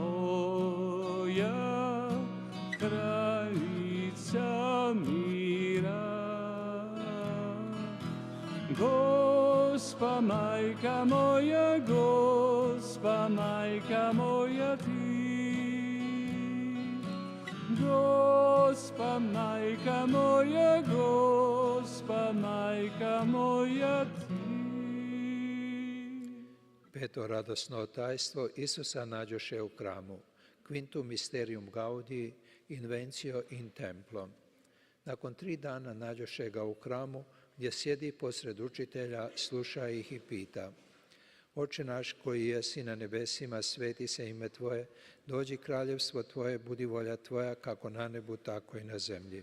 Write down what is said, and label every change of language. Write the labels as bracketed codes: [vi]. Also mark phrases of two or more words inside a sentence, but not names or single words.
[hr] moja, kraljica mira, Gospa majka moja, Gospa majka moja Ti, Gospa majka moja, Gospa majka moja Ti. Peto radosno tajstvo, Isusa nađoše u hramu. [la] Quintum mysterium gaudii, invencio in templo. [hr] Nakon 3 dana nađoše ga u hramu, gdje sjedi posred učitelja, sluša ih i pita: Oče naš koji jesi na nebesima, sveti se ime Tvoje, dođi kraljevstvo Tvoje, budi volja Tvoja, kako na nebu, tako i na zemlji.